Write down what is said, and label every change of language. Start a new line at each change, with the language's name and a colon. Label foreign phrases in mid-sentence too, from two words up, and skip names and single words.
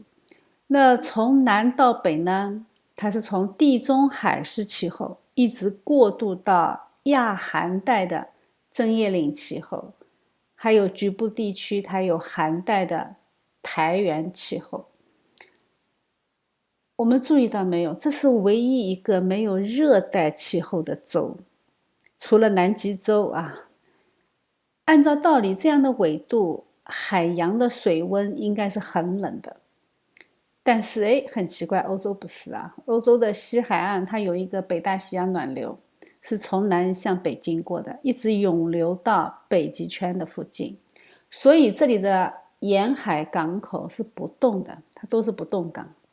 Chinese: 那從南到北呢，它是從地中海式氣候一直過渡到亞寒帶的針葉林氣候，還有局部地區它有寒帶的苔原氣候。我們注意到沒有，這是唯一一個沒有熱帶氣候的洲，除了南極洲啊。按照道理，這樣的緯度，海洋的水溫應該是很冷的。但是很奇怪，歐洲不是啊。歐洲的西海岸它有一個北大西洋暖流，是從南向北經過的，一直湧流到北極圈的附近，所以這裡的沿海港口是不動的，它都是不動港。